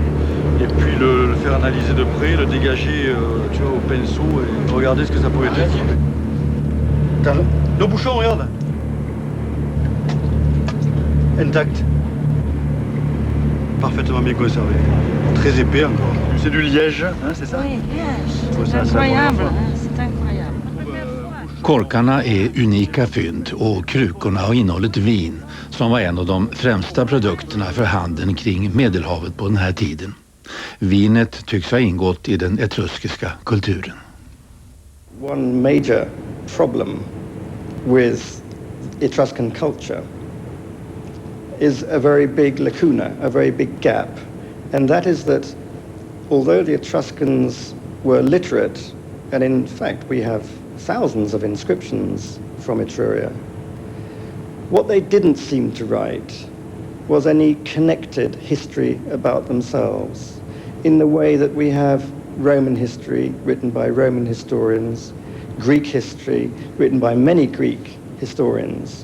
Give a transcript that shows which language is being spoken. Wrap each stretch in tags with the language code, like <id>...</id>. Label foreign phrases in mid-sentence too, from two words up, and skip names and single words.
<fr>Et puis le faire analyser de près, le dégager, tu vois, au pinceau et regarder ce que ça pourrait être. Nos bouchons, regarde. Intact. Parfaitement bien conservé. Très épais encore. C'est du liège, hein, c'est ça? Oui, liège. Ouais, C'est ça, incroyable. ça, Hein, c'est incroyable.</fr> <sv>Korkarna är unika fynd och krukorna har innehållit vin som var en av de främsta produkterna för handeln kring Medelhavet på den här tiden. Vinet tycks ha ingått i den etruskiska kulturen.</sv> <en>One major problem with Etruscan culture is a very big lacuna, a very big gap. And that is that although the Etruscans were literate, and in fact we have thousands of inscriptions from Etruria, what they didn't seem to write was any connected history about themselves in the way that we have Roman history written by Roman historians, Greek history written by many Greek historians.</en>